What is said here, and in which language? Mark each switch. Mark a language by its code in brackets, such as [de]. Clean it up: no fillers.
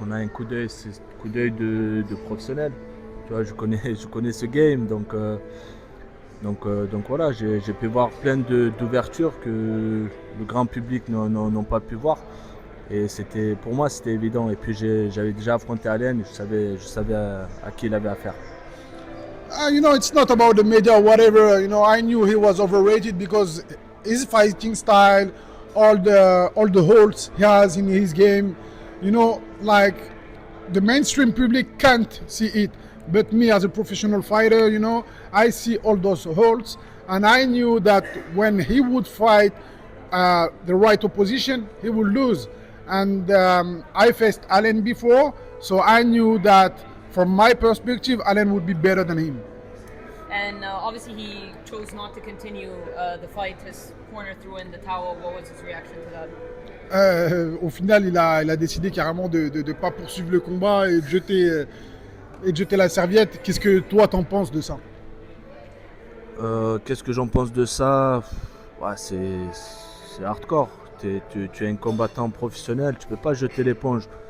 [fr] On a un coup d'œil de professionnel. Tu vois, je connais ce game, donc voilà, j'ai pu voir plein d'ouvertures que le grand public n'ont pas pu voir. Et pour moi, c'était évident. Et puis j'avais déjà affronté Allen, je savais à qui il avait affaire. [en] It's not about the media or whatever. I knew he was overrated because his fighting style, all the holes he has in his game, the mainstream public can't see it. But me as a professional fighter, I see all those holes, and I knew that when he would fight the right opposition, he would lose. And I faced Allen before, so I knew that from my perspective, Allen would be better than him. And obviously he chose not to continue the fight. His corner threw in the towel. What was his reaction to that? [fr] Au final, il a décidé carrément de ne pas poursuivre le combat et de jeter la serviette. Qu'est-ce que toi t'en penses de ça? Qu'est-ce que j'en pense de ça? Ouais, c'est hardcore. Tu es un combattant professionnel, tu peux pas jeter l'éponge.